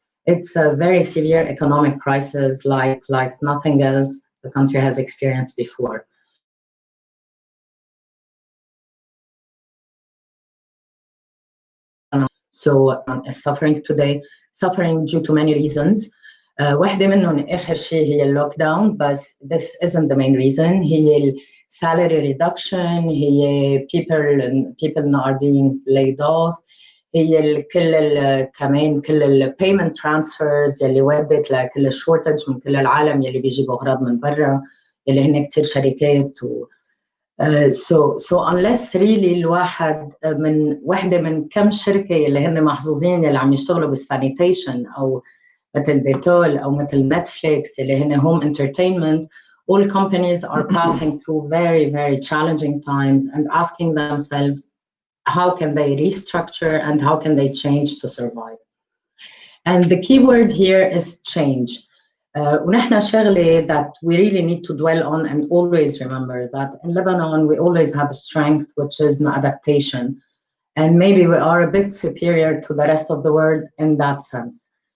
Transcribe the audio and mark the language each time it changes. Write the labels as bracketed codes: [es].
[en] It's a very severe economic crisis like nothing else the country has experienced before. So is suffering today, suffering due to many reasons. [ar] واحدة منهم آخر شيء هي اللوك داون, بس [en] this isn't the main reason. [ar] هي [en] salary reduction, [ar] هي [en] people are being laid off, [ar] هي كمان كل [en] payment transfers [ar] يلي ودت لكل shortage من كل العالم يلي بيجيبوا أغراض من برا, يلي هن كتير شركات [en] so unless really [ar] الواحد واحدة من كم شركة اللي هن [en] محظوظين اللي عم يشتغلوا بالسانيتيشن أو مثل ديتول أو مثل نتفليكس اللي هن home entertainment, all companies are passing through very, very challenging times and asking themselves how can they restructure and how can they change to survive. And the key word here is change. [ar] ونحن شغلة [en] that we really need to dwell on and always remember that in Lebanon we always have a strength, which is an adaptation, and maybe we are a bit superior to the rest of the world in that sense.